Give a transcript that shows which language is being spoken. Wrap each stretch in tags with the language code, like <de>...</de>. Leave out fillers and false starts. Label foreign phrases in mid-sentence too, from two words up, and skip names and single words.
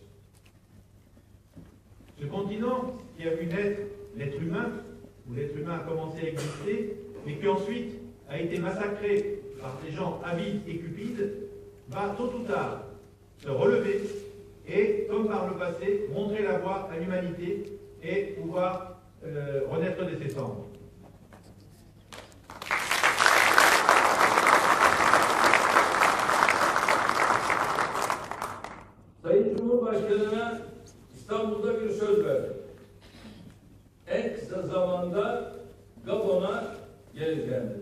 <fr>Ce continent qui a vu naître l'être humain, où l'être humain a commencé à exister, mais qui ensuite a été massacré par des gens avides et cupides, va tôt ou tard se relever et, comme par le passé, montrer la voie à l'humanité et pouvoir renaître de ses cendres.</fr> <tr>Sayın Cumhurbaşkanı'na İstanbul'da bir söz verdim. En kısa zamanda Gabon'a geleceğim dedim.</tr>